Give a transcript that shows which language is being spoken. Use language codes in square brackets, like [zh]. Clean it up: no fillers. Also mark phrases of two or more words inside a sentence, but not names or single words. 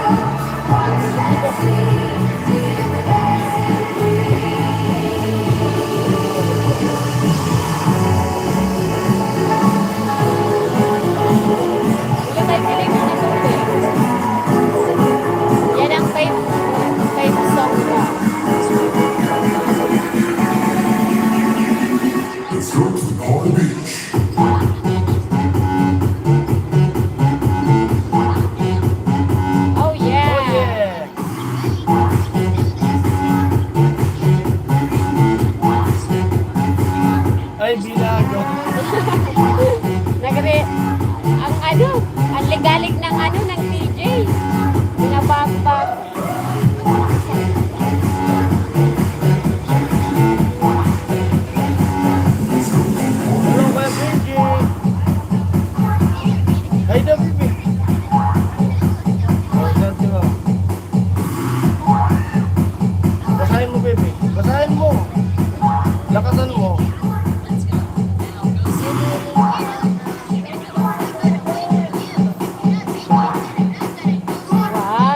[tl] Yung may piling mo na tubig. Yan ang five song ko. [en] Oh yeah! Oh yeah! [tl] Ay, binago. Ang ligalig ng ng DJ. Pinabambag. [en] Hello, my baby. Hi, the baby. [tl] Oh, dati mo. Basahin mo, baby. Basahin mo. Lakasan mo. Wag.